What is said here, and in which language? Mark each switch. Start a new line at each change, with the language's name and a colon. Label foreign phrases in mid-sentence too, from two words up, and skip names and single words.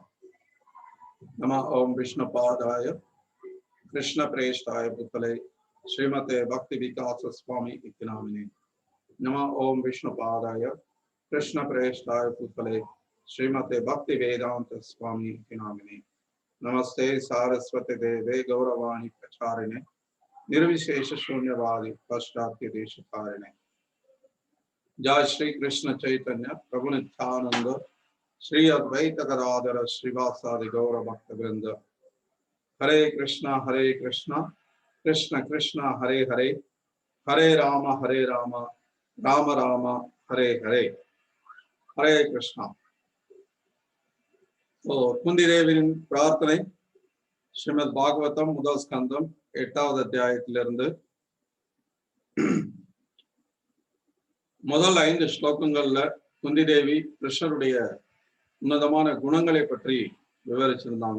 Sanskrit: नम ओम् विष्णु पादाय कृष्ण प्रेष्ठाय भूतले श्रीमते भक्ति विकास स्वामी इतिनामिने. नम ओम् विष्णु पादाय कृष्ण प्रेष्ठाय भूतले श्रीमते भक्ति वेदान्त स्वामी इतिनामिने. नमस्ते सारस्वती देवे गौरवाणी प्रचारिणे निर्विशेष शून्यवादी पश्चात्य देशकारिणे. जय श्री कृष्ण चैतन्य प्रभु नित्यानंद श्री अद्वैत गदाधर श्रीवासादि गौर भक्त वृंद. हरे कृष्णा कृष्ण कृष्ण हरे हरे, हरे राम राम राम हरे हरे. हरे कृष्णा.
Tamil: குந்தி தேவியின் பிரார்த்தனை ஸ்ரீமத் பாகவதம் முதல் ஸ்கந்தம் 8வது அத்தியாயத்திலிருந்து முதல் 5 ஸ்லோகங்கள்ல குந்தி தேவி கிருஷ்ணருடைய உன்னதமான குணங்களை பற்றி விவரிச்சிருந்தாங்க.